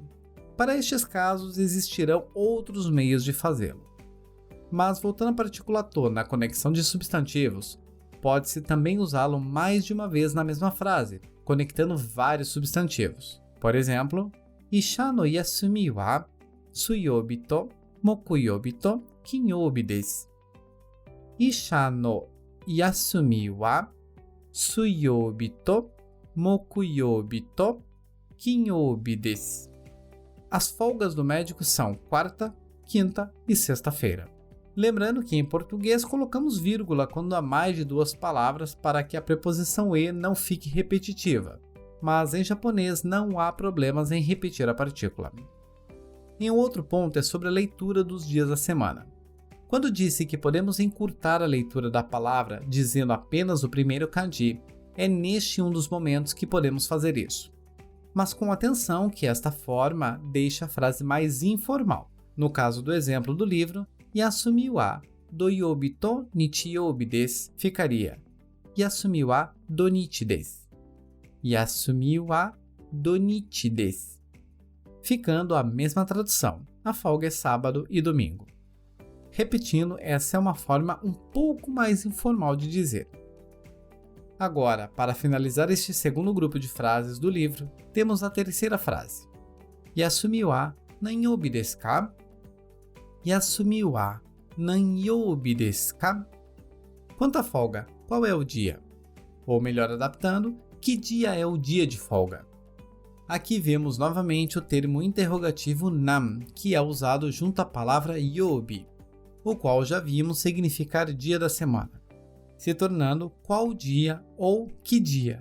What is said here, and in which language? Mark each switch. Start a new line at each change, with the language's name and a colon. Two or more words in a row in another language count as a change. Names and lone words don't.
Portuguese: Para estes casos, existirão outros meios de fazê-lo. Mas voltando à partícula to na conexão de substantivos, pode-se também usá-lo mais de uma vez na mesma frase, conectando vários substantivos. Por exemplo,
Japanese: 医者の休みは水曜日と木曜日と金曜日です. 医者の休みは水曜日と木曜日と金曜日です.
Portuguese: As folgas do médico são quarta, quinta e sexta-feira. Lembrando que em português colocamos vírgula quando há mais de duas palavras para que a preposição e não fique repetitiva, mas em japonês não há problemas em repetir a partícula. E um outro ponto é sobre a leitura dos dias da semana. Quando disse que podemos encurtar a leitura da palavra dizendo apenas o primeiro kanji, é neste um dos momentos que podemos fazer isso. Mas com atenção que esta forma deixa a frase mais informal. No caso do exemplo do livro,
Japanese: 休みは土曜日と日曜日です ficaria 休みは土日です. 休みは土日です.
Portuguese: Ficando a mesma tradução, a folga é sábado e domingo. Repetindo, essa é uma forma um pouco mais informal de dizer. Agora, para finalizar este segundo grupo de frases do livro, temos a terceira frase.
Japanese: 休みは何曜日ですか？休みは何曜日ですか?
Portuguese: Quanto à folga, qual é o dia? Ou melhor adaptando, que dia é o dia de folga? Aqui vemos novamente o termo interrogativo nan, que é usado junto à palavra yobi, o qual já vimos significar dia da semana, se tornando qual dia ou que dia.